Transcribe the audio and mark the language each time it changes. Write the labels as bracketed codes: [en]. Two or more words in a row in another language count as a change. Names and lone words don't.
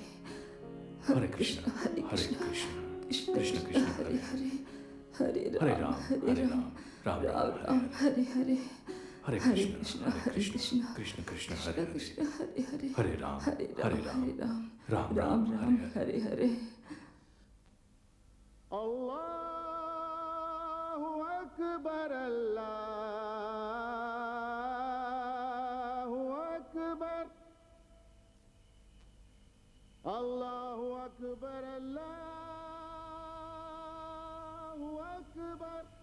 [sa] हरे कृष्ण कृष्ण कृष्ण हरे हरे, हरे हरे राम राम राम हरे हरे। हरे कृष्ण कृष्ण कृष्ण हरे हरे, हरे राम राम राम हरे हरे। [ar] الله أكبر الله أكبر الله أكبر الله أكبر.